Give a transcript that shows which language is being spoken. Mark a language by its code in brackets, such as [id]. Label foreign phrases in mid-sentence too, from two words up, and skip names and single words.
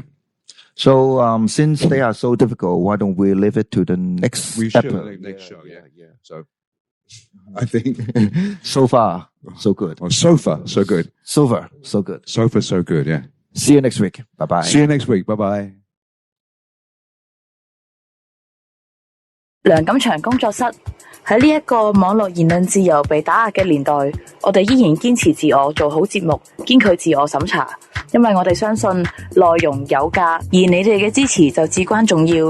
[en] So since they are so difficult, why don't we leave it to the next episode? Next show. So I think so far so good. Oh, so far so good. So far so good. So far so good. Yeah. See you next week. Bye bye. See you next week. Bye bye. [yue] 梁錦祥工作室喺呢一個網絡言論自由被打壓嘅年代，我哋依然堅持自我，做好節目，堅拒自我審查，因為我哋相信內容有價，而你哋嘅支持就至關重要。